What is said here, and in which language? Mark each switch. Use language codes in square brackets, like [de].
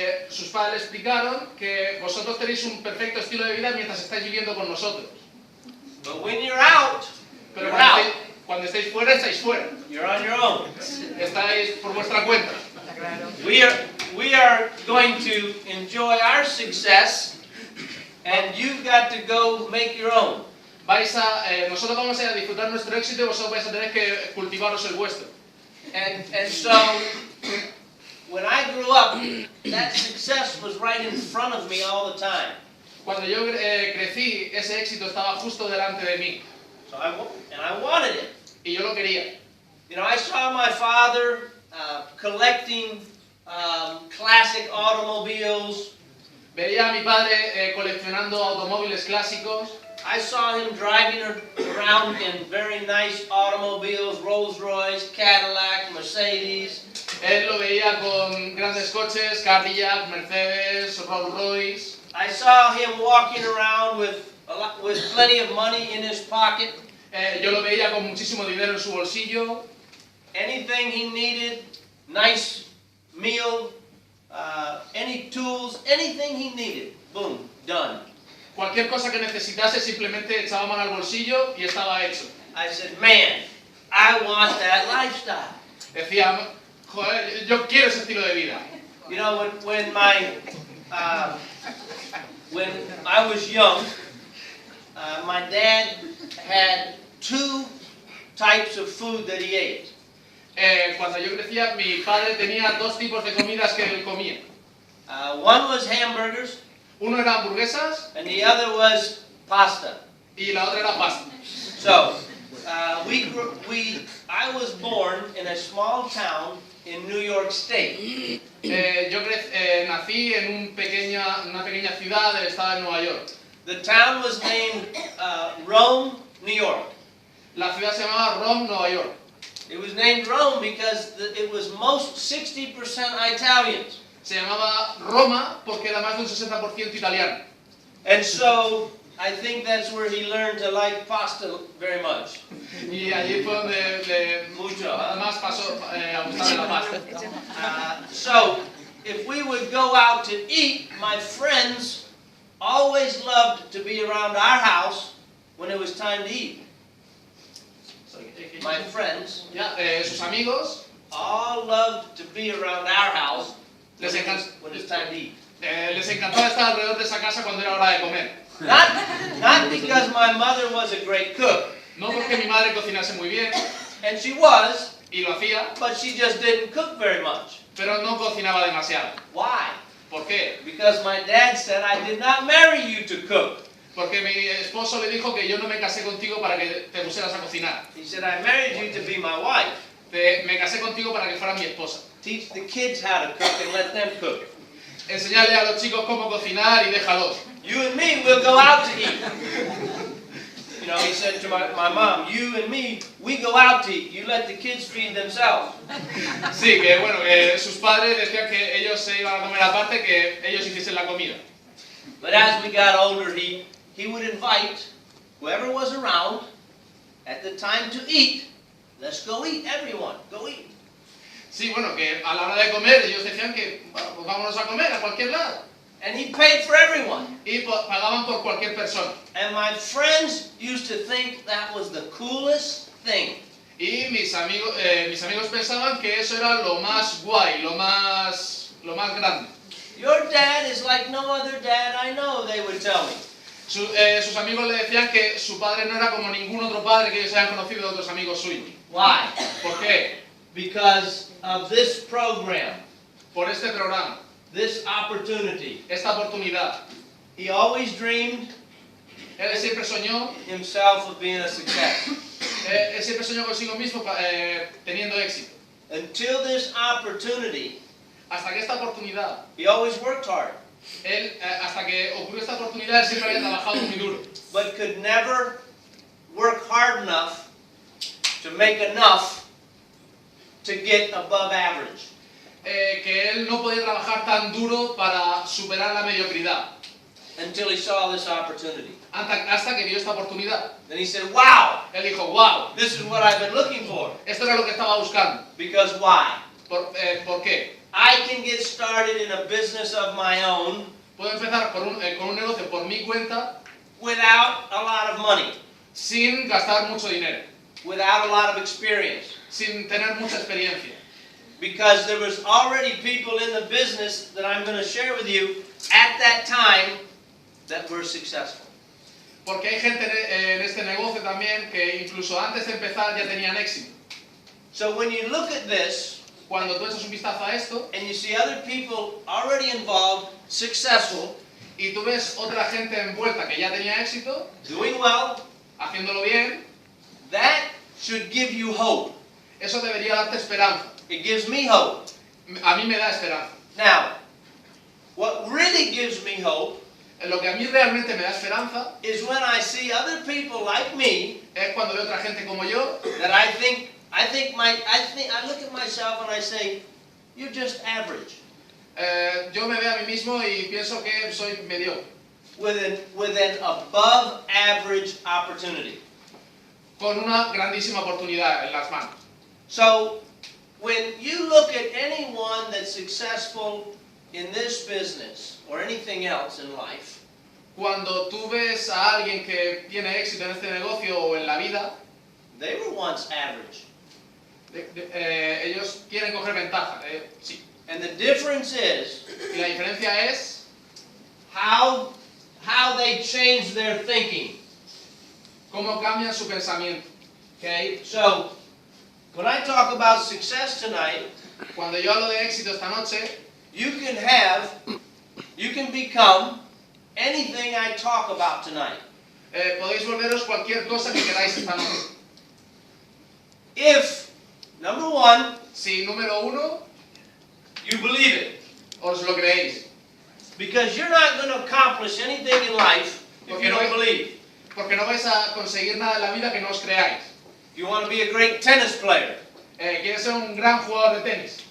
[es] Sus padres explicaron que vosotros tenéis un perfecto estilo de vida mientras estáis viviendo con nosotros. [en] But when you're out, [es] Pero [en] you're out. [es] cuando estáis fuera, estáis fuera. [en] You're on your own. [es] Estáis por vuestra cuenta. [en] We are going to enjoy our success, and you've got to go make your own. [es] Nosotros vamos a disfrutar nuestro éxito y vosotros vais a tener que cultivaros el vuestro. [en] And so, when I grew up, that success was right in front of me all the time. [es] Cuando yo crecí, ese éxito estaba justo delante de mí. [en] So I wanted it. [es] Y yo lo quería. [en] You know, I saw my father collecting classic automobiles. [es] Veía a mi padre coleccionando automóviles clásicos. [en] I saw him driving around in very nice automobiles, Rolls-Royce, Cadillac, Mercedes. [es] Él lo veía con grandes coches, Cadillac, Mercedes, Rolls-Royce. [en] I saw him walking around with plenty of money in his pocket. [es] Yo lo veía con muchísimo dinero en su bolsillo. [en] Anything he needed, nice meal, any tools, anything he needed, boom, done. [es] Cualquier cosa que necesitase simplemente echaba mano al bolsillo y estaba hecho. [en] I said, man, I want that lifestyle. [es] Decía, joder, yo quiero ese estilo de vida. [en] You know, when I was young, my dad had two types of food that he ate. [es] Cuando yo crecía, mi padre tenía dos tipos de comidas que él comía. [en] One was hamburgers, [es] Uno era hamburguesas [en] and the other was pasta. [es] y la otra era pasta. [en] So, I was born in a small town in New York State. [es] Yo nací en una pequeña ciudad del estado de Nueva York. [en] The town was named Rome, New York. [es] La ciudad se llamaba Rome, Nueva York. [en] It was named Rome because it was most 60% Italians. [es] Se llamaba Roma porque era más de un 60% italiano. [en] And so, I think that's where he learned to like pasta very much. [es] Y allí fue donde Mucho. además pasó a gustarle la pasta. [en] So, if we would go out to eat, my friends always loved to be around our house when it was time to eat. My friends [es] Sus amigos [en] all loved to be around our house when it's time to eat. [es] les encantaba estar alrededor de esa casa cuando era hora de comer. [en] Not because my mother was a great cook, [es] No porque mi madre cocinase muy bien, [en] and she was, [es] y lo hacía, [en] but she just didn't cook very much. [es] pero no cocinaba demasiado. [en] Why? [es] ¿Por qué? [en] Because my dad said I did not marry you to cook. [es] Porque mi esposo le dijo que yo no me casé contigo para que te pusieras a cocinar. [en] He said I married you to be my wife. [es] Me casé contigo para que fueras mi esposa. [en] Teach the kids how to cook and let them cook. [es] Enseñarle a los chicos cómo cocinar y déjalos. [en] You and me will go out to eat. You know, he said to my mom, you and me, we go out to eat. You let the kids feed themselves. [es] Sí, que bueno, sus padres decían que ellos se iban a comer aparte, que ellos hiciesen la comida. [en] But as we got older, he would invite whoever was around at the time to eat. Let's go eat, everyone, go eat. [es] Sí, bueno, que a la hora de comer ellos decían que bueno, pues vámonos a comer a cualquier lado. [en] And he paid for everyone. [es] Y pagaban por cualquier persona. [en] And my friends used to think that was the coolest thing. [es] Y mis amigos pensaban que eso era lo más guay, lo más grande. [en] Your dad is like no other dad I know, they would tell me. [es] Sus amigos le decían que su padre no era como ningún otro padre que ellos hayan conocido de otros amigos suyos. [en] Why? [es] ¿Por qué? [en] Because of this program, [es] Por este programa, [en] this opportunity. [es] esta oportunidad. [en] He always dreamed [es] Él siempre soñó, [en] himself of being a success. [es] él siempre soñó consigo mismo teniendo éxito. [en] Until this opportunity, [es] Hasta que esta oportunidad, [en] he always worked hard, [es] hasta que ocurrió esta oportunidad, él siempre había trabajado muy duro. [en] but could never work hard enough to make enough to get above average. [es] Que él no podía trabajar tan duro para superar la mediocridad. [en] Until he saw this opportunity. [es] Hasta que vio esta oportunidad. [en] Then he said, wow, [es] Él dijo, wow, [en] this is what I've been looking for. [es] esto era lo que estaba buscando. [en] Because why? [es] ¿Por qué? [en] I can get started in a business of my own [es] Puedo empezar con un negocio por mi cuenta [en] without a lot of money, [es] sin gastar mucho dinero, [en] without a lot of experience. [es] sin tener mucha experiencia. [en] Because there was already people in the business that I'm going to share with you at that time that were successful. [es] Porque hay gente en este negocio también que incluso antes de empezar ya tenían éxito. [en] So when you look at this, [es] Cuando tú echas un vistazo a esto [en] and you see other people already involved, successful, [es] y tú ves otra gente envuelta que ya tenía éxito, [en] doing well, [es] haciéndolo bien, [en] that should give you hope. [es] eso debería darte esperanza. [en] It gives me hope. [es] A mí me da esperanza. [en] Now, what really gives me hope [es] Lo que a mí realmente me da esperanza [en] is when I see other people like me [es] es cuando veo otra gente como yo, [en] that I look at myself and I say, you're just average. [es] yo me veo a mí mismo y pienso que soy mediocre, [en] With an above average opportunity. [es] con una grandísima oportunidad en las manos. [en] So, when you look at anyone that's successful in this business or anything else in life, [es] Cuando tú ves a alguien que tiene éxito en este negocio o en la vida, [en] they were once average. [es] ellos quieren coger ventaja, sí. [en] And the difference is [es] Y la diferencia es [en] how they change their thinking. [es] cómo cambian su pensamiento. [en] Okay? So, when I talk about success tonight, [es] Cuando yo hablo de éxito esta noche, [en] you can become anything I talk about tonight. [es] podéis volveros cualquier cosa que queráis esta noche. [en] If, number one, [es] Si, número uno, [en] you believe it. [es] os lo creéis. [en] Because you're not going to accomplish anything in life if you don't believe. [es] Porque no vais a conseguir nada en la vida que no os creáis. [en] If you want to be a great tennis player, [es] Quieres ser un gran jugador de tenis.